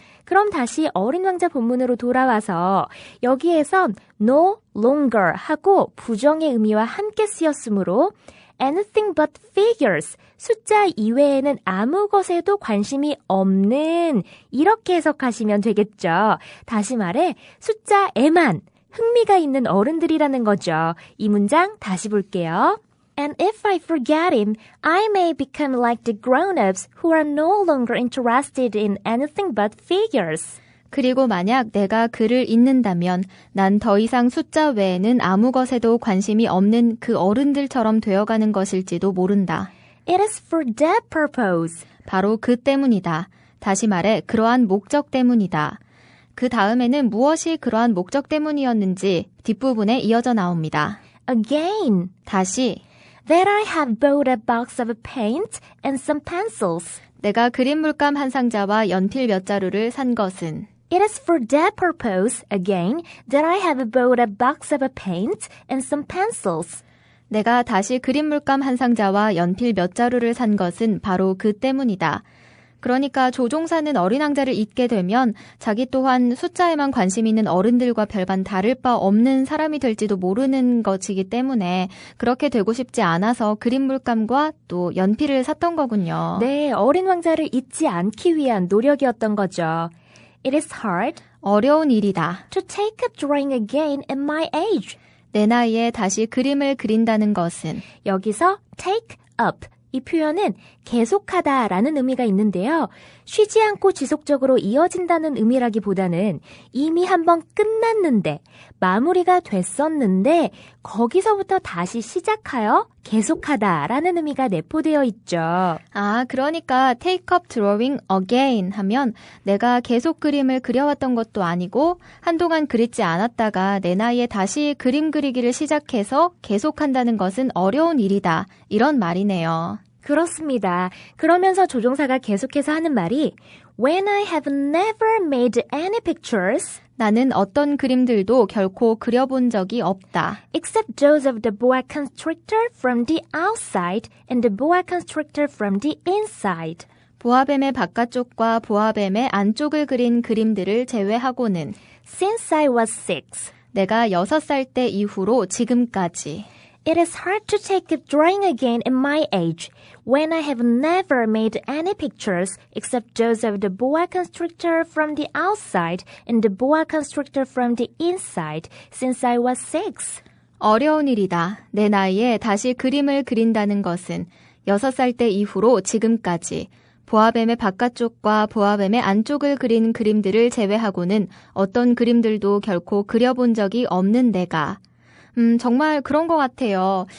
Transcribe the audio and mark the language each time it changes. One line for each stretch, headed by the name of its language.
Korean: 그럼 다시 어린 왕자 본문으로 돌아와서 여기에선 no longer 하고 부정의 의미와 함께 쓰였으므로 anything but figures, 숫자 이외에는 아무 것에도 관심이 없는 이렇게 해석하시면 되겠죠. 다시 말해 숫자에만 흥미가 있는 어른들이라는 거죠. 이 문장 다시 볼게요.
English: And if I forget him, I may become like the grown-ups who are no longer interested in anything but figures.
Korean: 그리고 만약 내가 그를 잊는다면 난 더 이상 숫자 외에는 아무 것에도 관심이 없는 그 어른들처럼 되어가는 것일지도 모른다.
English: It is for that purpose.
Korean: 바로 그 때문이다. 다시 말해 그러한 목적 때문이다. 그 다음에는 무엇이 그러한 목적 때문이었는지 뒷부분에 이어져 나옵니다.
English: Again,
Korean: 다시
English: that I have bought a box of paint and some pencils.
Korean: 내가 그림 물감 한 상자와 연필 몇 자루를 산 것은
English: It is for that purpose, again, that I have bought a box of paint and some pencils.
Korean: 내가 다시 그림 물감 한 상자와 연필 몇 자루를 산 것은 바로 그 때문이다. 그러니까 조종사는 어린 왕자를 잊게 되면 자기 또한 숫자에만 관심 있는 어른들과 별반 다를 바 없는 사람이 될지도 모르는 것이기 때문에 그렇게 되고 싶지 않아서 그림 물감과 또 연필을 샀던 거군요. 네, 어린 왕자를 잊지 않기 위한 노력이었던 거죠.
English: It is hard
Korean: 어려운 일이다.
English: to take up drawing again at my age.
Korean: 내 나이에 다시 그림을 그린다는 것은 여기서 take up 이 표현은 계속하다라는 의미가 있는데요. 쉬지 않고 지속적으로 이어진다는 의미라기보다는 이미 한번 끝났는데 마무리가 됐었는데 거기서부터 다시 시작하여 계속하다라는 의미가 내포되어 있죠. 아, 그러니까 take up drawing again 하면 내가 계속 그림을 그려왔던 것도 아니고 한동안 그리지 않았다가 내 나이에 다시 그림 그리기를 시작해서 계속한다는 것은 어려운 일이다. 이런 말이네요. 그렇습니다.
English: 그러면서 조종사가 계속해서 하는 말이 When I have never made any pictures
Korean: 나는 어떤 그림들도 결코 그려본 적이 없다.
English: except those of the boa constrictor from the outside and the boa constrictor from the inside.
Korean: 보아뱀의 바깥쪽과 보아뱀의 안쪽을 그린 그림들을 제외하고는
English: Since I was 6,
Korean: 내가 6살 때 이후로 지금까지
English: it is hard to take up drawing again at my age when I have never made any pictures except those of the boa constrictor from the outside and the boa constrictor from the inside since I was 6.
Korean: 어려운 일이다. 내 나이에 다시 그림을 그린다는 것은 6살 때 이후로 지금까지 보아뱀의 바깥쪽과 보아뱀의 안쪽을 그린 그림들을 제외하고는 어떤 그림들도 결코 그려본 적이 없는 내가 정말 그런 것 같아요.